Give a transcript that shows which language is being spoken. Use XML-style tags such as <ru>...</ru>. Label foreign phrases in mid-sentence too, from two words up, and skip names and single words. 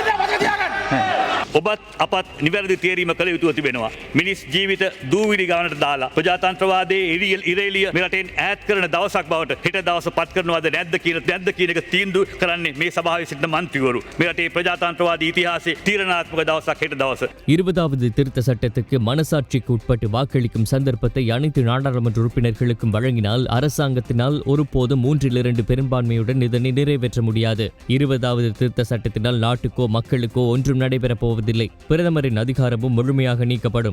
<si>ඔබත් අපත් නිවැරදි තේරීම කළ යුතුව තිබෙනවා. මිනිස් ජීවිත දූවිලි ගානට දාලා ප්‍රජාතන්ත්‍රවාදයේ ඉරේලිය මෙරටෙන් ඈත් කරන දවසක් බවට හෙට දවස පත් කරනවද නැද්ද කියන එක තීන්දුව කරන්නේ මේ සභාවේ සිටින මන්ත්‍රීවරු. මෙරටේ ප්‍රජාතන්ත්‍රවාදී ඉතිහාසයේ තීරණාත්මක දවසක් හෙට දවස.</si> <ta>20வது திருத்த சட்டத்துக்கு மனசாட்சிக்கு உட்பட்டு வாக்களிக்கும் சந்தர்ப்பத்தை அனைத்து நாடாளுமன்ற உறுப்பினர்களுக்கும் வழங்கினால் அரசாங்கத்தினால் ஒருபோதும் 3/2 பெரும்பான்மையுடன் இதனை நிறைவேற்ற முடியாது. 20வது திருத்த சட்டத்தினால் நாட்டுக்கோ மக்களுக்கோ ஒன்றும் நடைபெறப் போவதில்லை. பிரதமரின் அதிகாரமும் முழுமையாக நீக்கப்படும்.</ta>